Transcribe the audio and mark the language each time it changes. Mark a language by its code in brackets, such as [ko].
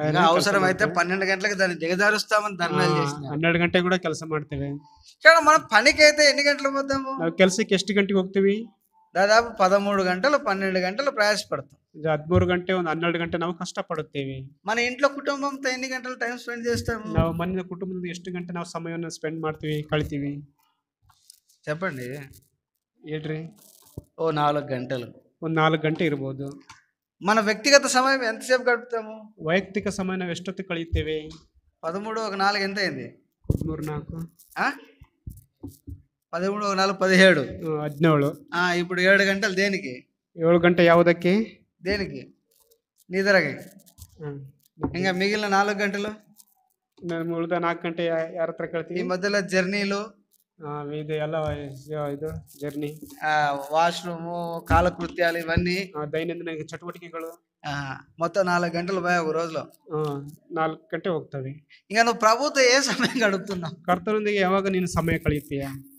[te] అవసరం అయితే 12 గంటలకు దాన్ని దిగజారుస్తామని ధర్నాలు చేసినాం. [kn] 12 గంಟೆ కూడా ಕೆಲಸ ಮಾಡ್ತೇವೆ. [te] మనం పనికి అయితే ఎన్ని గంటలు పోతాము? [kn] ನಾವು ಕೆಲಸಕ್ಕೆ ಎಷ್ಟು ಗಂಟೆಗೆ ಹೋಗ್ತೀವಿ? [te] దాదాపు 13 గంటలు 12 గంటలు ప్రయాసపడతాం. [kn] 13 ಗಂಟೆ, ಒಂದು 12 ಗಂಟೆ ನಾವು ಕಷ್ಟಪಡುತ್ತೇವೆ. [te] మన ఇంట్లో కుటుంబంతో ఎన్ని గంటలు [en] time spend [te] చేస్తాము? [kn] ನಾವು ಮನೆ ಕುಟುಂಬದ ಎಷ್ಟು ಗಂಟೆ ನಾವು ಸಮಯವನ್ನು ಸ್ಪೆಂಡ್ ಮಾಡ್ತೀವಿ, ಕಳಿತೀವಿ? [te] చెప్పండి. [kn] ಹೇಳ್ರಿ. [te] 4 గంటలు. [kn] ಒಂದು 4 ಗಂಟೆ ಇರ್ಬೋದು. [te] మన వ్యక్తిగత సమయం ఎంతసేపు గడుపుతాము? [kn] ವೈಯಕ್ತಿಕ ಸಮಯ ನಾವು ಎಷ್ಟೊತ್ತು ಕಳೆಯುತ್ತೇವೆ? [te] 13 ఒక 4 ఎంత అయింది? 13 4 13 ఒక 4 17. 17. ఇప్పుడు 7 గంటలు దేనికి? [kn] 7 ಗಂಟೆ ಯಾವುದಕ್ಕೆ? [te] దేనికి? నిద్రకి. ఇంకా మిగిలిన 4 గంటలు [kn] ಉಳಿದ 4 ಗಂಟೆ ಯಾರ ಹತ್ರ ಕಳ್ತೀವಿ? [te] ఈ మధ్యలో జర్నీలు, [kn] ಇದು ಎಲ್ಲ ಇದು ಜರ್ನಿ, [te] వాష్రూము, కాలకృత్యాలు, ఇవన్నీ [kn] ದೈನಂದಿನ ಚಟುವಟಿಕೆಗಳು, [te] మొత్తం 4 గంటలు పోయా ఒక రోజులో. [kn] 4 ಗಂಟೆ ಹೋಗ್ತವೆ. [te] ఇంకా నువ్వు ప్రభుతో ఏ సమయం గడుపుతున్నావు? [kn] ಕರ್ತನೊಂದಿಗೆ ಯಾವಾಗ ನೀನು ಸಮಯ ಕಳೆಯುತ್ತೀಯಾ?